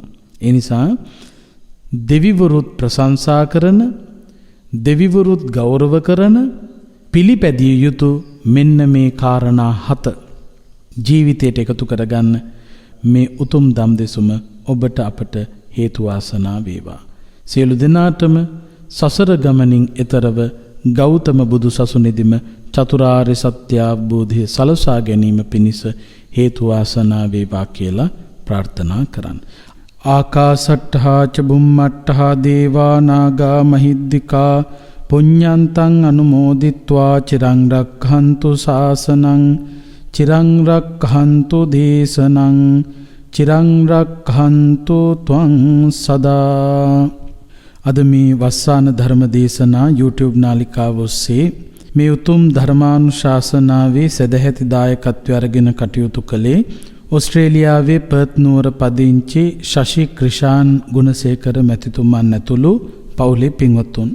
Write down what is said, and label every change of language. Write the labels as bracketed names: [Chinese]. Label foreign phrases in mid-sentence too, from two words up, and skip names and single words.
[Sinhala] ඒ නිසා දෙවිවරුත් ප්‍රශංසා කරන දෙවිවරුත් ගෞරව කරන පිළිපැදිය යුතු මෙන්න මේ කාරණා 7 ජීවිතයට එකතු කරගන්න මේ උතුම් දම් දෙසුම ඔබට අපට හේතු වාසනා වේවා. සියලු දෙනාටම සසර ගමනින් එතරව ගෞතම බුදු සසුනේදීම චතුරාර්ය සත්‍ය අවබෝධය සලසා ගැනීම පිණිස හේතු වාසනා වේවා කියලා ප්‍රාර්ථනා කරන්න. [Pali] ආකාසට්ඨා ච බුම්මට්ඨා දේවා නාග මහිද්దికා පුඤ්ඤන්තං අනුමෝදිත්වා චිරං රක්ඛන්තු ශාසනං චිරං රක්ඛන්තු දේශනං චිරං රක්ඛන්තු ත්වං සදා. [Sinhala] අද මේ වස්සාන ධර්ම දේශනා YouTube නාලිකාව ඔස්සේ මේ උතුම් ධර්මානුශාසනාවේ සදැහැති දායකත්වය අරගෙන කටයුතු කළේ ඔස්ට්‍රේලියාවේ පර්ත් නුවර පදිංචි ශෂි ක්‍රිෂාන් ගුණසේකර මැතිතුමන් ඇතුළු පවුලේ පින්වත්තුන්.